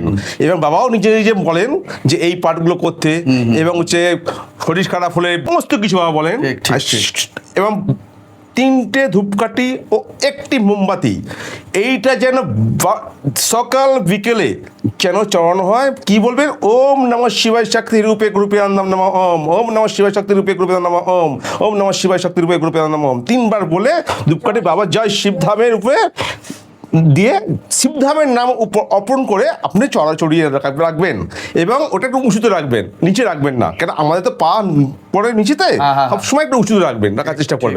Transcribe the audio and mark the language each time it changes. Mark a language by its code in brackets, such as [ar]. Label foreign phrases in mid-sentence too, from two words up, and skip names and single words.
[bn] এবং বাবাও নিজে নিজে বলেন যে এই পাঠগুলো করতে, এবং হচ্ছে শরীর খারাপ হলে সমস্ত কিছু বাবা বলেন। এবং 3টে ধূপকাঠি ও 1টি মোমবাতি, এইটা যেন সকাল বিকেলে যেন চড়ানো হয়। কি বলবেন? [sa] ওম নমঃ শিবায় শক্তি রূপে রূপে নম নম ওম, ওম নমঃ শিবায় শক্তি রূপে রূপে নম ওম, ওম নমঃ শিবায় শক্তি রূপে রূপে নম ওম, [bn] 3বার বলে ধূপকাঠি বাবা জয় শিবধামের উপরে দিয়ে শিবধামের নাম অর্পণ করে আপনি চড়িয়ে রাখবেন। এবং ওটা একটু উঁচুতে রাখবেন, নিচে রাখবেন না, কেন আমাদের তো পা পরে নিচেতে, সবসময় একটু উঁচুতে রাখবেন, রাখার চেষ্টা করবেন।